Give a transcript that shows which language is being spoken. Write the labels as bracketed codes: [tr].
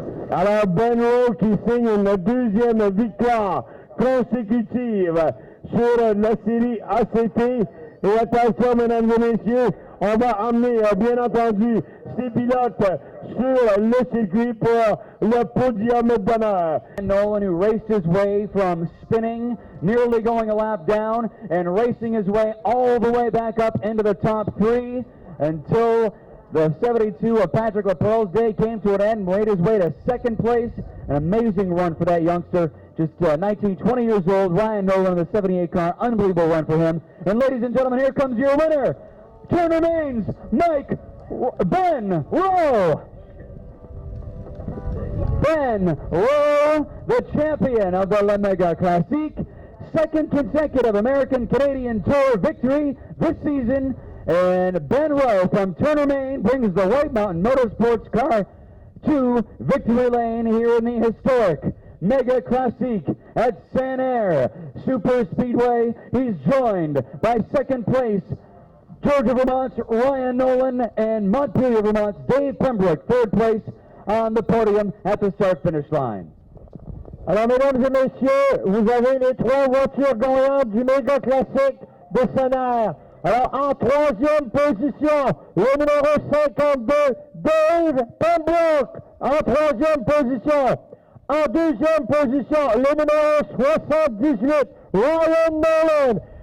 [fr] Alors Ben Rowe qui signe une deuxième victoire consécutive sur la série ACT. Et attention, mesdames et messieurs, on va emmener, bien entendu, ces pilotes sur le circuit pour le podium d'honneur. [en] Nolan, who raced his way from spinning, nearly going a lap down, and racing his way all the way back up into the top 3 until the 72 of Patrick LaPerle's day came to an end and made his way to second place. An amazing run for that youngster. Just 19, 20 years old, Ryan Nolan in the 78 car. Unbelievable run for him. And ladies and gentlemen, here comes your winner. Turn remains, Ben Rowe. Ben Rowe, the champion of the La Mega Classique. Second consecutive American-Canadian Tour victory this season. And Ben Rowe from Turner, Maine brings the White Mountain Motorsports car to victory lane here in the historic Mega Classique at Sanair Super Speedway. He's joined by second place Georgia, Vermont's Ryan Nolan and Montpelier, Vermont's Dave Pembroke, third place on the podium at the start-finish line. [fr] Alors, mesdames et messieurs, vous avez les 3 voitures gagnantes du Mega Classique de Sanair. Alors, en troisième position, le numéro 52, Dave Pembroke, en troisième position. En deuxième position, le numéro 78, Ryan Nolan.